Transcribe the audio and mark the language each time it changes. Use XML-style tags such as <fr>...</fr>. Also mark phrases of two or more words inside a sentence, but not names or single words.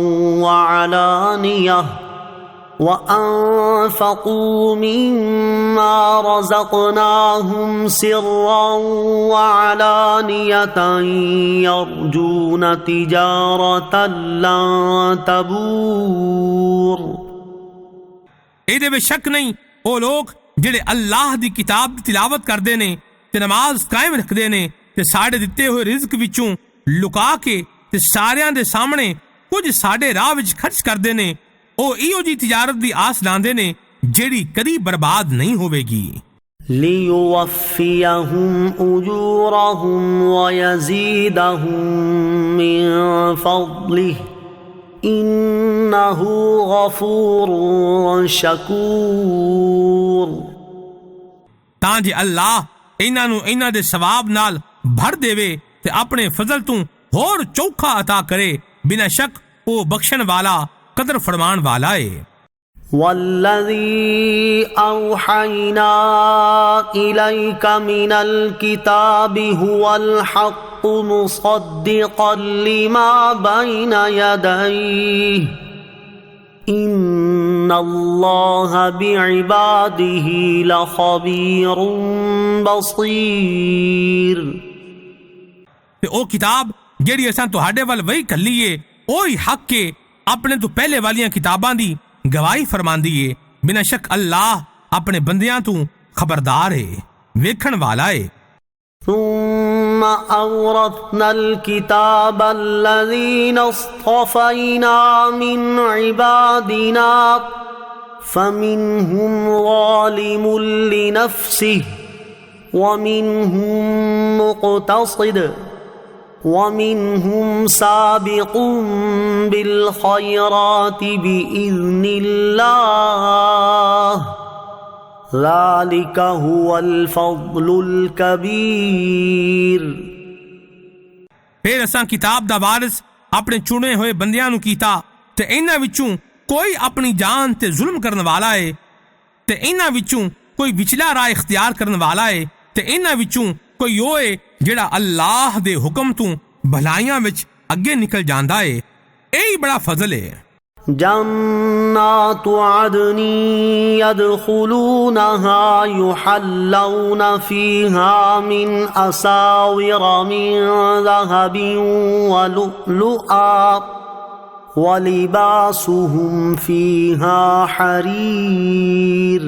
<ar>وعلانية يرجون تجارة لن تبور</ar> <pa>ਇਹਦੇ ਵਿੱਚ ਸ਼ੱਕ ਨਹੀਂ ਉਹ ਲੋਕ ਜਿਹੜੇ ਅੱਲਾਹ ਦੀ ਕਿਤਾਬ ਦੀ ਤਿਲਾਵਤ ਕਰਦੇ ਨੇ ਤੇ ਨਮਾਜ਼ ਕਾਇਮ ਰੱਖਦੇ ਨੇ ਤੇ ਸਾਡੇ ਦਿੱਤੇ ਹੋਏ ਰਿਜ਼ਕ ਵਿੱਚੋਂ ਲੁਕਾ ਕੇ ਤੇ ਸਾਰਿਆਂ ਦੇ ਸਾਹਮਣੇ ਕੁਝ ਸਾਡੇ ਰਾਹ ਵਿੱਚ ਖਰਚ ਕਰਦੇ ਨੇ। ਉਹ ਇਹੋ ਜੀ ਤਿਜਾਰਤ ਦੀ ਆਸ ਲਾਉਂਦੇ ਨੇ ਜਿਹੜੀ ਕਦੀ ਬਰਬਾਦ ਨਹੀਂ ਹੋਵੇਗੀ।</pa> <ar>ليوفيهم أجورهم ويزيدهم من فضله إنه غفور شكور</ar> <pa>ਤਾਂ ਜੇ ਅੱਲਾਹ ਇਹਨਾਂ ਨੂੰ ਇਹਨਾਂ ਦੇ ਸਵਾਬ ਨਾਲ ਭਰ ਦੇਵੇ ਤੇ ਆਪਣੇ ਫਜ਼ਲ ਤੋਂ ਹੋਰ ਚੌਖਾ عطا ਕਰੇ। ਬਿਨਾਂ ਸ਼ੱਕ ਉਹ ਬਖਸ਼ਣ ਵਾਲਾ ਕਦਰ ਫਰਮਾਨ ਵਾਲਾ ਏ।</pa> <ar>والذي أوحينا إليك من الكتاب هو الحق مصدقا لما بين يديه إن الله بعباده لخبير بصير</ar> <pa>ਤੇ ਉਹ ਕਿਤਾਬ ਜਿਹੜੀ ਅਸਾਂ ਤੁਹਾਡੇ ਵੱਲ ਵਹੀ ਘੱਲੀ ਏ ਉਹੀ ਹੱਕ ਏ ਆਪਣੇ ਤੋਂ ਪਹਿਲੇ ਵਾਲੀਆਂ ਕਿਤਾਬਾਂ ਦੀ ਗਵਾਹੀ ਫਰਮਾਂਦੀ ਏ। ਬਿਨਾਂ ਸ਼ੱਕ ਅੱਲਾਹ ਆਪਣੇ ਬੰਦਿਆਂ ਤੋਂ ਖਬਰਦਾਰ ਏ ਵੇਖਣ ਵਾਲਾ ਏ।</pa> <ar>ثم أورثنا الكتاب الذين اصطفينا من عبادنا فمنهم ظالم لنفسه ومنهم مقتصد ومنهم سابق بالخيرات بإذن الله ذلك هو الفضل الكبير</ar> <pa>ਫਿਰ ਅਸਾਂ ਕਿਤਾਬ ਦਾ ਵਾਰਿਸ ਆਪਣੇ ਚੁਣੇ ਹੋਏ ਬੰਦਿਆਂ ਨੂੰ ਕੀਤਾ ਤੇ ਇਹਨਾਂ ਵਿੱਚੋਂ ਕੋਈ ਆਪਣੀ ਜਾਨ ਤੇ ਜ਼ੁਲਮ ਕਰਨ ਵਾਲਾ ਏ ਤੇ ਇਹਨਾਂ ਵਿੱਚੋਂ ਕੋਈ ਵਿਚਲਾ ਰਾਹ ਇਖਤਿਆਰ ਕਰਨ ਵਾਲਾ ਏ ਤੇ ਇਹਨਾਂ ਵਿੱਚੋਂ ਕੋਈ ਉਹ ਏ ਜਿਹੜਾ ਅੱਲਾਹ ਦੇ ਹੁਕਮ ਤੋਂ ਭਲਾਈਆਂ ਵਿੱਚ ਅੱਗੇ ਨਿਕਲ ਜਾਂਦਾ ਏ। ਇਹ ਹੀ ਬੜਾ ਫਜ਼ਲ ਏ।</pa> <ar>جنات عدن يدخلونها يحلون فيها من أساور من ذهب ولؤلؤا ولباسهم فيها حرير</ar>